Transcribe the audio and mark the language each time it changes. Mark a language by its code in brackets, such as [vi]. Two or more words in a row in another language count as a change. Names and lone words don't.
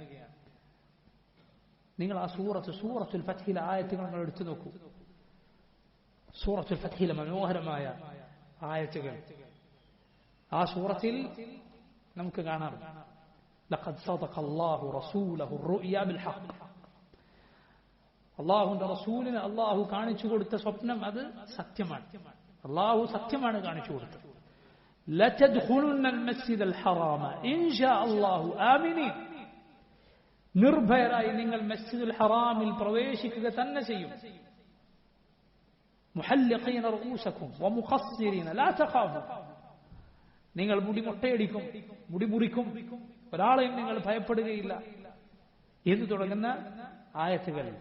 [ml] നിങ്ങൾ ആ സൂറത്തുൽ ഫത്ഹിലെ ആയത്തുകൾ നിങ്ങൾ എടുത്തു നോക്കൂ. സൂറത്തുൽ ഫത്ഹിലെ മനോഹരമായ ആയത്തുകൾ ആ സൂറത്തിൽ നമുക്ക് കാണാം. [ar] لقد صدق الله رسوله الرؤيا بالحق. [ml] അല്ലാഹുവിന്റെ റസൂലിന് അല്ലാഹു കാണിച്ചു കൊടുത്ത സ്വപ്നം അത് സത്യമാണ്. അല്ലാഹു സത്യമാണ് കാണിച്ചു കൊടുത്തത്. ലതദ്ഖുലുന്ന [ar] المسجد الحرام إن شاء الله آمنين. [ml] നിർഭയരായി നിങ്ങൾ മസ്ജിദുൽ ഹറാമിൽ പ്രവേശിക്കുക തന്നെ ചെയ്യും. [ar] محلقين رءوسكم ومقصرين لا تخافوا. [ml] നിങ്ങൾ മുടി മൊട്ടയടിക്കും, മുടി മുറിക്കും, ഒരാളെയും നിങ്ങൾ ഭയപ്പെടുകയില്ല എന്ന് തുടങ്ങുന്ന ആയത്തുകൾ.